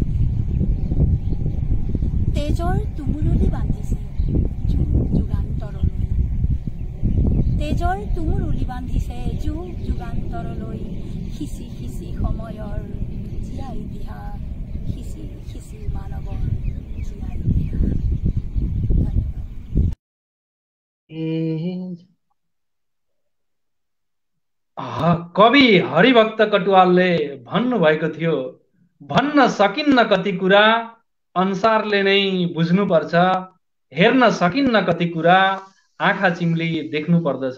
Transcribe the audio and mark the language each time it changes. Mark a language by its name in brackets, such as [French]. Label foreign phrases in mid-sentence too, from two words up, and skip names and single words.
[Assamese] তেজৰ তুমুললি বান্ধিছে যুগ যুগান্তৰলৈ তেজৰ তুমুললি বান্ধিছে যুগ যুগান্তৰলৈ খিচি খিচি সময়ৰ জীয়া ইতিহাস খিচি খিচি মানৱৰ জীয়া ইতিহাস। [Nepali] कवि हरिभक्त कटुवालले भन्नुभएको थियो, भन्न सकिन्न कति कुरा अनुसारले नै बुझ्नुपर्छ, हेर्न सकिन्न कति कुरा आँखा चिम्ली देख्नु पर्दछ।